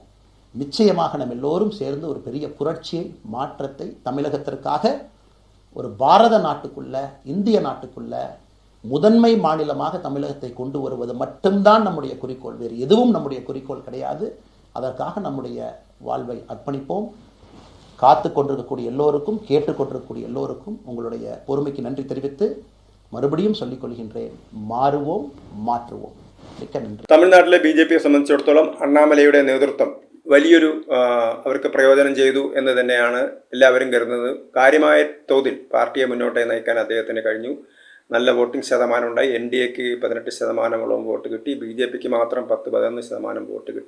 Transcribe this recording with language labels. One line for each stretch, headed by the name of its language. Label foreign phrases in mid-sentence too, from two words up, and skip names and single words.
Tamil: நிச்சயமாக நம்ம எல்லோரும் சேர்ந்து ஒரு பெரிய புரட்சியை, மாற்றத்தை தமிழகத்திற்காக ஒரு பாரத நாட்டுக்குள்ள, இந்திய நாட்டுக்குள்ள முதன்மை மாநிலமாக தமிழகத்தை கொண்டு வருவது மட்டும்தான் நம்முடைய குறிக்கோள். வேறு எதுவும் நம்முடைய குறிக்கோள் கிடையாது. அதற்காக நம்முடைய வாழ்வை அர்ப்பணிப்போம். காத்து கொண்டிருக்கக்கூடிய எல்லோருக்கும், கேட்டுக்கொண்டிருக்கக்கூடிய எல்லோருக்கும் உங்களுடைய பொறுமைக்கு நன்றி தெரிவித்து மறுபடியும் சொல்லிக் கொள்கின்றேன். மாறுவோம், மாற்றுவோம். மிக்க நன்றி.
Malayalam: തമിഴ്നാട്ടിലെ BJPയെ സംബന്ധിച്ചിടത്തോളം അണ്ണാമലയുടെ നേതൃത്വം വലിയൊരു അവർക്ക് പ്രയോജനം ചെയ്തു എന്ന് തന്നെയാണ് എല്ലാവരും കരുതുന്നത്. കാര്യമായ തോതിൽ പാർട്ടിയെ മുന്നോട്ട് നയിക്കാൻ അദ്ദേഹത്തിന് കഴിഞ്ഞു. നല്ല വോട്ടിംഗ് ശതമാനം ഉണ്ടായി. NDAക്ക് 18% വോട്ട് കിട്ടി. BJPക്ക് മാത്രം 10-11% വോട്ട് കിട്ടി.